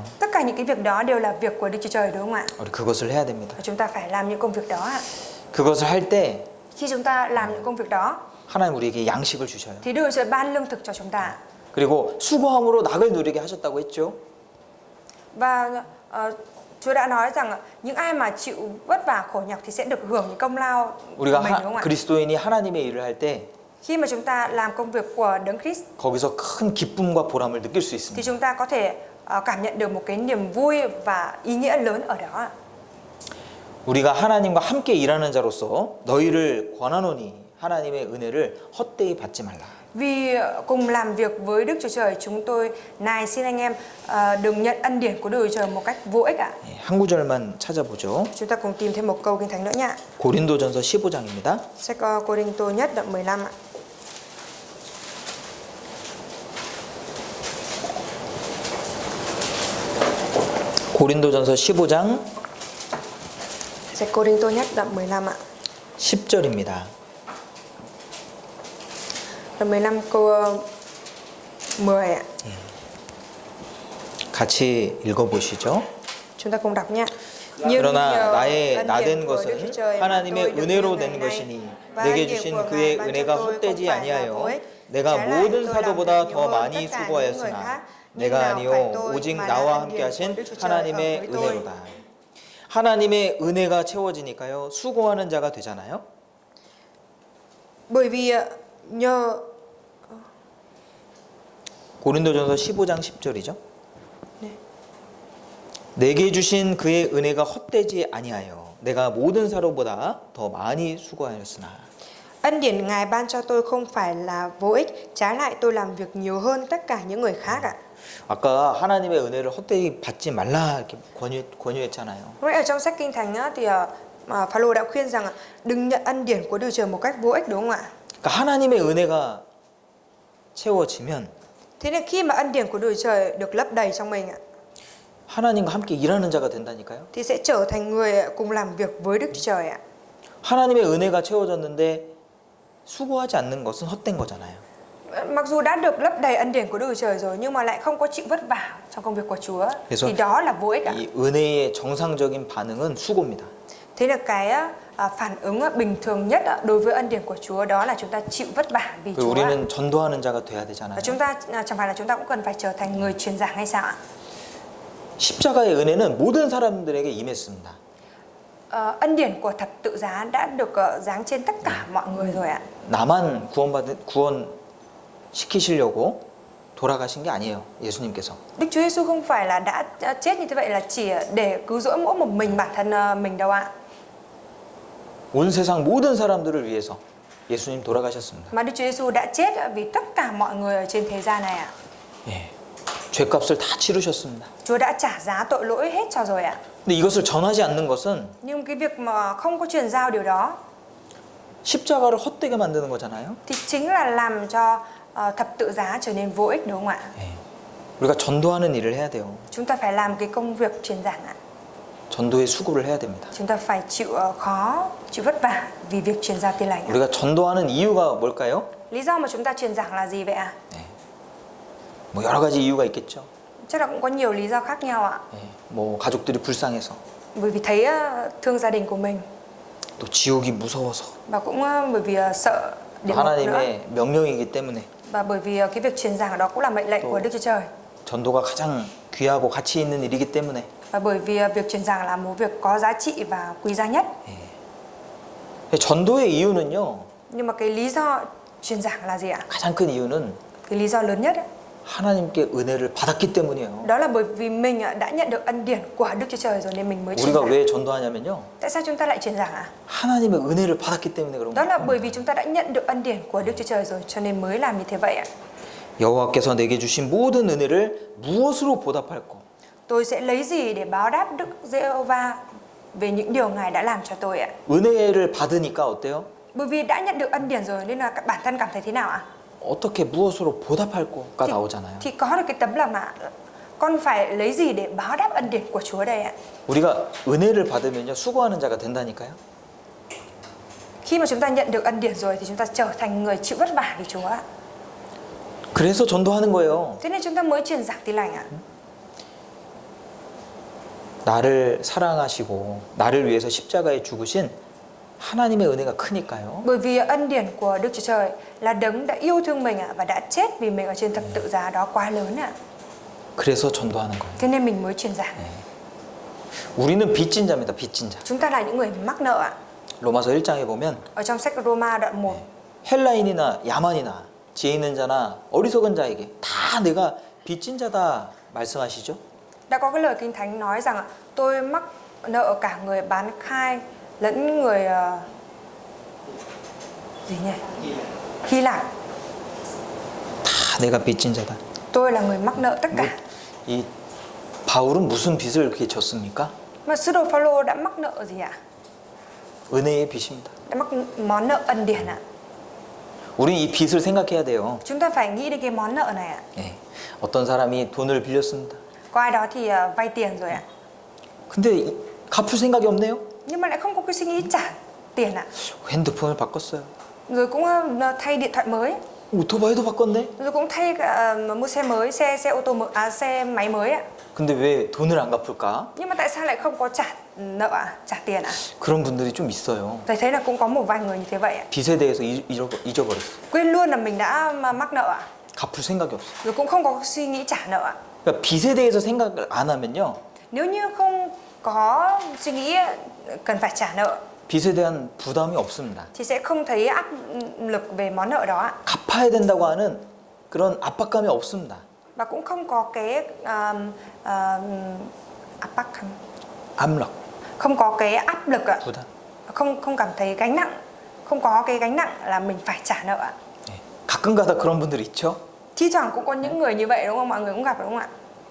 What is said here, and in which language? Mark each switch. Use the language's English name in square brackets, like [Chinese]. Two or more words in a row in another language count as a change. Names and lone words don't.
[Vietnamese] Tất cả những cái việc đó đều là việc của Đức Chúa Trời đúng không ạ? [Korean] 우리 그것을 해야 됩니다. [Vietnamese] Và chúng ta phải làm những công việc đó ạ. [Korean] 그것을 할 때 [Vietnamese] Khi chúng ta làm những công việc đó [Korean] 하나님 우리에게 양식을 주셔요. [Vietnamese] thì Đức Chúa Trời ban lương thực cho chúng ta. [Korean] 그리고 수고함으로 낙을 누리게 하셨다고 했죠. [Vietnamese] Và Chúa đã nói rằng những ai mà chịu vất vả khổ nhọc thì sẽ được hưởng những công lao của [Korean] 우리가 [Vietnamese] mình đúng không ạ? [Korean] 그리스도인이 하나님의 일을 할 때 [Vietnamese] Khi mà chúng ta làm công việc của Đấng Christ [Korean] 거기서 큰 기쁨과 보람을 느낄 수 [Vietnamese] thì [Korean] 있습니다. [Vietnamese] chúng ta có thể cảm nhận được một cái niềm vui và ý nghĩa lớn ở đó ạ. [Korean] 우리가 하나님과 함께 일하는 자로서 너희를 권하노니 하나님의 은혜를 헛되이 받지 말라. [Vietnamese] Vì cùng làm việc với Đức Chúa Trời, chúng tôi này xin anh em đừng nhận ân điển của Đức Chúa Trời một cách vô ích ạ. [Korean] 예, 한 구절만 찾아보죠. [Vietnamese] Chúng ta cùng tìm thêm một câu Kinh Thánh nữa nhé. [Korean] 고린도전서 15장입니다. [Vietnamese] Sách Cô-rinh-tô nhất đoạn 15 ạ. [Korean] 고린도전서 15장 [Vietnamese] Sách Cô-rinh-tô nhất đoạn 15 ạ. [Korean] 10절입니다. [Vietnamese] Đoạn 15 câu 10 ạ. [Korean] 같이 읽어보시죠. [Vietnamese] Chúng ta cùng đọc nhé. [Korean] 그러나 나의 나된 것은 하나님의 은혜로 된 것이니 내게 주신 그의 은혜가 헛되지 아니하여 내가 모든 사도보다 더 많이 수고하였으나 내가 아니요 오직 나와 함께 하신 하나님의 은혜로다. 하나님의 은혜가 채워지니까요 수고하는 자가 되잖아요. [Vietnamese] Bởi vì nhờ [Korean] 고린도전서 15장 10절이죠. 내게 주신 그의 은혜가 헛되지 아니하여 내가 모든 사도보다 더 많이 수고하였으나. [Vietnamese] ân điển Ngài ban cho tôi không phải là vô ích, trái lại tôi làm việc nhiều hơn tất cả những người khác ạ. [Korean] 아까 하나님의 은혜를 헛되이 받지 말라 이렇게 권유했잖아요. [Vietnamese] Vậy ở trong sách Kinh Thánh á, thì Phaolô đã khuyên rằng đừng nhận ân điển của Đức Trời một cách vô ích, đúng không ạ? [Korean] 그러니까 하나님의 은혜가 채워지면 [Vietnamese] Thế nên khi mà ân điển của Đức Trời được lấp đầy trong mình ạ, [Korean] 하나님과 함께 일하는 자가 된다니까요. [Vietnamese] thì sẽ trở thành người cùng làm việc với Đức Chúa Trời ạ. [Korean] 하나님의 은혜가 채워졌는데 수고하지 않는 것은 헛된 거잖아요. [Vietnamese] Mặc dù đã được lấp đầy ân điển của Đức Chúa Trời rồi nhưng mà lại không có chịu vất vả trong công việc của Chúa thì đó là vô ích ạ. [Korean] 이 은혜의 정상적인 반응은 수고입니다. [Vietnamese] Thế là cái phản ứng bình thường nhất đối với ân điển của Chúa đó là chúng ta chịu vất vả vì Chúa. [Korean] 우리는 전도하는 자가 돼야 되잖아요. [Vietnamese] Và chúng ta chẳng phải là chúng ta cũng cần phải trở thành người truyền giảng hay sao ạ? [Korean] 십자가의 은혜는 모든 사람들에게 임했습니다. [Vietnamese] Ân điển của thập tự giá đã được giáng trên tất cả mọi người rồi ạ. [Korean] 나만 구원시키시려고 돌아가신 게 아니에요. 예수님께서. [Vietnamese] Đức Chúa Giêsu không phải là đã chết như thế vậy là chỉ để cứu rỗi mỗi một mình bản thân mình đâu ạ. [Korean] 온 세상 모든 사람들을 위해서 예수님 돌아가셨습니다. [Vietnamese] Mà Đức Chúa Giêsu đã chết vì tất cả mọi người ở trên thế gian này ạ. [Korean] 예, 죄값을 다 치르셨습니다. [Vietnamese] Chúa đã trả giá tội lỗi hết cho rồi ạ. [Korean] 근데 이것을 전하지 않는 것은 [Vietnamese] Nhưng cái việc mà không có truyền giao điều đó [Korean] 십자가를 헛되게 만드는 거잖아요. [Vietnamese] thì chính là làm cho thập tự giá trở nên vô ích, đúng không ạ? [Korean] 예, 우리가 전도하는 일을 해야 돼요. [Vietnamese] Chúng ta phải làm cái công việc truyền giảng ạ. [Korean] 전도의 수고를 해야 됩니다. [Vietnamese] Chúng ta phải chịu khó, chịu vất vả vì việc truyền giao tin lành ạ. [Korean] 우리가 전도하는 이유가 뭘까요? [Vietnamese] Lý do mà chúng ta truyền giảng là gì vậy ạ? [Korean] 뭐 여러 가지 이유가 있겠죠. [Vietnamese] Chắc là cũng có nhiều lý do khác nhau ạ. [Korean] 예, 뭐 가족들이 불쌍해서, [Vietnamese] Bởi vì thấy thương gia đình của mình [Korean] 또 지옥이 무서워서, [Vietnamese] và cũng bởi vì sợ địa ngục nữa. [Korean] 하나님의 명령이기 때문에 [Vietnamese] Và bởi vì cái việc truyền giảng đó cũng là mệnh lệnh của Đức Chúa Trời. [Korean] 전도가 가장 귀하고 가치 있는 일이기 때문에 [Vietnamese] Và bởi vì việc truyền giảng là một việc có giá trị và quý giá nhất. [Korean] 전도의 이유는요. [Vietnamese] Nhưng mà cái lý do truyền giảng là gì ạ? [Korean] 가장 큰 이유는 [Vietnamese] Cái lý do lớn nhất ấy, [Korean] 하나님께 은혜를 받았기 때문이에요. [Vietnamese] đó là bởi vì mình đã nhận được ân điển của Đức Chúa Trời rồi nên mình mới truyền [Korean] 우리가 [Vietnamese] giảng. [Korean] 왜 전도하냐면요. [Vietnamese] Tại sao chúng ta lại truyền giảng ạ? [Korean] 하나님의 은혜를 받았기 때문에 그런 [Vietnamese] Đó là [Korean] 거예요. [Vietnamese] bởi vì chúng ta đã nhận được ân điển của Đức Chúa Trời rồi cho nên mới làm như thế vậy ạ. [Korean] 여호와께서 내게 주신 모든 은혜를 무엇으로 보답할꼬? [Vietnamese] Tôi sẽ lấy gì để báo đáp Đức Giê-hô-va về những điều Ngài đã làm cho tôi ạ? [Korean] 은혜를 받으니까 어때요? [Vietnamese] Bởi vì đã nhận được ân điển rồi nên là bản thân cảm thấy thế nào ạ? [Korean] 어떻게 무엇으로 보답할꼬가 나오잖아요. [Vietnamese] Thì có được cái tấm lòng là con phải lấy gì để báo đáp ân điển của Chúa đây ạ? [Korean] 우리가 은혜를 받으면요 수고하는 자가 된다니까요. [Vietnamese] Khi mà chúng ta nhận được ân điển rồi thì chúng ta trở thành người chịu vất vả vì Chúa ạ. [Korean] 그래서 전도하는 거예요. [Vietnamese] Thế nên chúng ta mới truyền giảng tin lành ạ. [Korean] 나를 사랑하시고 나를 위해서 십자가에 죽으신 하나님의 은혜가 크니까요. [Vietnamese] Bởi vì ân điển của Đức Chúa Trời là đấng đã yêu thương mình ạ và đã chết vì mình ở trên thập tự giá đó quá lớn ạ. [Korean] 그래서 전도하는 거예요. [Vietnamese] Thế nên mình mới truyền giảng. [Korean] 우리는 빚진 자입니다. 빚진 자. [Vietnamese] Chúng ta là những người mắc nợ ạ. [Korean] 로마서 1장에 보면 [Vietnamese] Ở trong sách Roma đoạn 1 [Korean] 헬라인이나 야만이나 지혜 있는 자나 어리석은 자에게 다 내가 빚진 자다 말씀하시죠. [Vietnamese] đã có cái lời Kinh Thánh nói rằng tôi mắc nợ cả người bán khai lẫn người gì nhỉ? Hy Lạp. [Korean] 내가 빚진 자다. [Vietnamese] Tôi là người mắc nợ tất cả. [Korean] 이 바울은 무슨 빚을 그렇게 졌습니까? [Vietnamese] Mà sứ đồ Phaolô đã mắc nợ gì ạ? [Korean] 은혜의 빚입니다. [Vietnamese] Đã mắc món nợ ân điển ạ. [Korean] 우린 이 빚을 생각해야 돼요. [Vietnamese] Chúng ta phải nghĩ đến cái món nợ này ạ. [Korean] 예. 어떤 사람이 돈을 빌렸습니다. [Vietnamese] Có ai đó thì vay tiền rồi ạ. [Korean] 근데 갚을 생각이 없네요. [Vietnamese] Nhưng mà lại không có cái suy nghĩ trả tiền ạ. [Korean] 핸드폰을 바꿨어요. [Vietnamese] Rồi cũng thay điện thoại mới, [Korean] 오토바이도 바꿨네. [Vietnamese] rồi cũng thay mua xe mới, xe ô tô mới, xe máy mới ạ. [Korean] 근데 왜 돈을 안 갚을까? [Vietnamese] Nhưng mà tại sao lại không có trả nợ ạ, trả tiền ạ? [Korean] 그런 분들이 좀 있어요. [Vietnamese] Thầy thấy là cũng có một vài người như thế vậy ạ. [Korean] 빚에 대해서 잊어버렸어. [Vietnamese] Quên luôn là mình đã mắc nợ ạ. [Korean] 갚을 생각이 없어. [Vietnamese] Rồi cũng không có suy nghĩ trả nợ ạ. [Korean] 그러니까 빚에 대해서 생각을 안 하면요. [Vietnamese] Nếu như không có suy nghĩ cần phải trả nợ [Korean] 빚에 대한 부담이 없습니다. [Vietnamese] thì sẽ không thấy áp lực về món nợ đó ạ. [Korean] 갚아야 된다고 하는 그런 압박감이 없습니다. [Vietnamese] Và cũng không có cái áp bách, [Korean] 압력, [Vietnamese] không có cái áp lực ạ. [Korean] 부담. [Vietnamese] Không cảm thấy gánh nặng, không có cái gánh nặng là mình phải trả nợ ạ. [Korean] 예. 가끔가다 그런 분들 있죠. [Vietnamese] Thi thoảng cũng có những người như vậy đúng không? Mọi người cũng gặp đúng không ạ?